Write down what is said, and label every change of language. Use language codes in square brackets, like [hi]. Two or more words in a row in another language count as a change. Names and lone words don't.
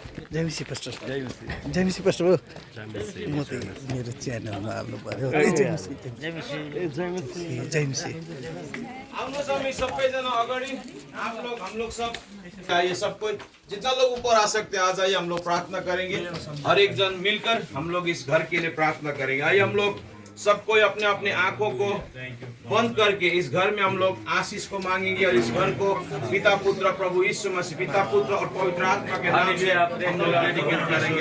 [ne] जय मसी पास्टर जय मसी पास्टर हो म त मेरो च्यानलमा हाल्नु पर्यो जय मसी आउनुहोस् हामी सबैजना अगाडि [hi] हम लोग सब ये सब कोई जितना लोग ऊपर आ सकते हैं आ जाइए। हम लोग प्रार्थना करेंगे, हर एक जन मिलकर हम लोग इस घर के लिए प्रार्थना करेंगे। आइए हम लोग सब कोई अपने अपने आंखों को बंद करके इस घर में हम लोग आशीष को मांगेंगे और इस घर को पिता पुत्र प्रभु यीशु मसीह पिता पुत्र और पवित्र आत्मा के नाम से हम लोग डेडिकेट करेंगे।